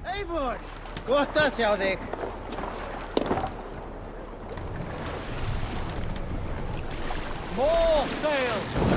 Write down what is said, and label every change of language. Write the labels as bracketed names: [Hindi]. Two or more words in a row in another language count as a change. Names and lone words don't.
[Icelandic] Eivor! Gott að sjá þig. [English] More sails!